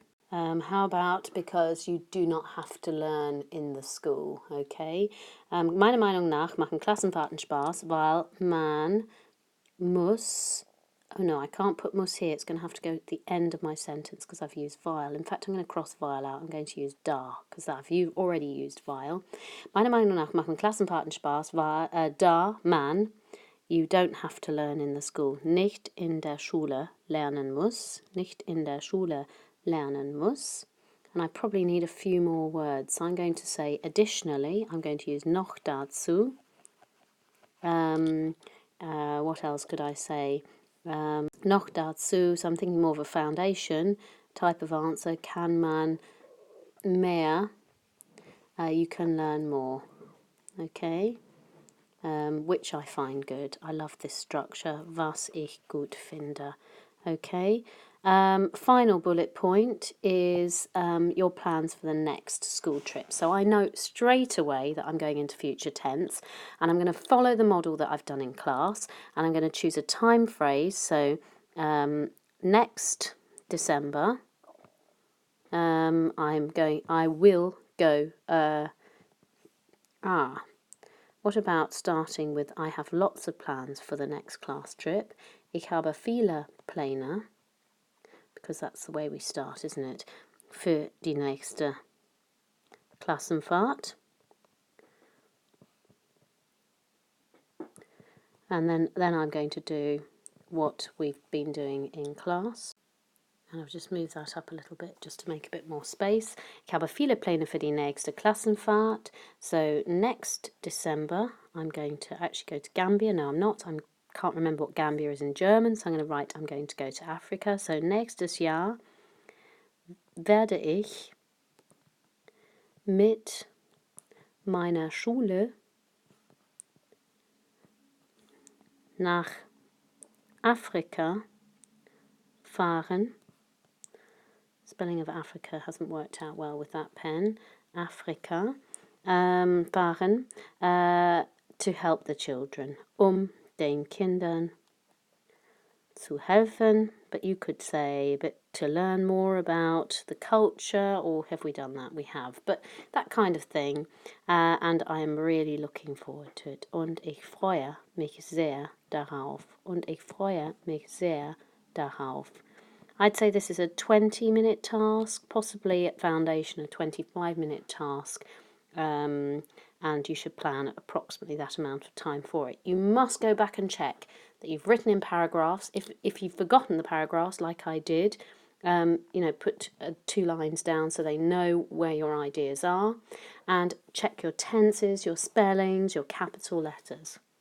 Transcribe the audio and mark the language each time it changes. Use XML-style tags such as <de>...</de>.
<en>how about because you do not have to learn in the school, okay?</en> <de>Meiner Meinung nach machen Klassenfahrten Spaß, weil man muss...</de> <en>Oh no, I can't put muss here. It's going to have to go at the end of my sentence because I've used weil. In fact, I'm going to cross weil out. I'm going to use da because I've already used weil.</en> <de>Meiner Meinung nach machen Klassenfahrten Spaß, weil da man...</de> <en>You don't have to learn in the school.</en> <de>Nicht in der Schule lernen muss. Nicht in der Schule lernen muss.</de> <en>And I probably need a few more words. So I'm going to say additionally. I'm going to use</en> <de>noch dazu.</de> <en>What else could I say?</en> <de>Noch dazu.</de> <en>So I'm thinking more of a foundation type of answer.</en> <de>Kann man mehr?</de> <en>You can learn more. Okay. Which I find good. I love this structure.</en> <de>Was ich gut finde.</de> <en>Okay. Final bullet point is your plans for the next school trip. So I know straight away that I'm going into future tense, and I'm going to follow the model that I've done in class, and I'm going to choose a time phrase. So next December, I will go. What about starting with I have lots of plans for the next class trip.</en> <de>Ich habe viele Pläne,</de> <en>because that's the way we start, isn't it?</en> <de>Für die nächste Klassenfahrt.</de> <en>And then I'm going to do what we've been doing in class. And I'll just move that up a little bit just to make a bit more space.</en> <de>Ich habe viele Pläne für die nächste Klassenfahrt.</de> <en>So next December, I'm going to actually go to Gambia. No, I'm not. I can't remember what Gambia is in German, so I'm going to write I'm going to go to Africa.</en> <de>So nächstes Jahr werde ich mit meiner Schule nach Afrika fahren.</de> <en>Spelling of Africa hasn't worked out well with that pen.</en> <de>Afrika fahren</de> <en>to help the children.</en> <de>Den Kindern zu helfen,</de> <en>but you could say but to learn more about the culture, or have we done that? We have, but that kind of thing, and I am really looking forward to it.</en> <de>Und ich freue mich sehr darauf. Und ich freue mich sehr darauf.</de> <en>I'd say this is a 20-minute task, possibly at foundation a 25-minute task, and you should plan approximately that amount of time for it. You must go back and check that you've written in paragraphs. If you've forgotten the paragraphs, like I did, put 2 lines down so they know where your ideas are, and check your tenses, your spellings, your capital letters.</en>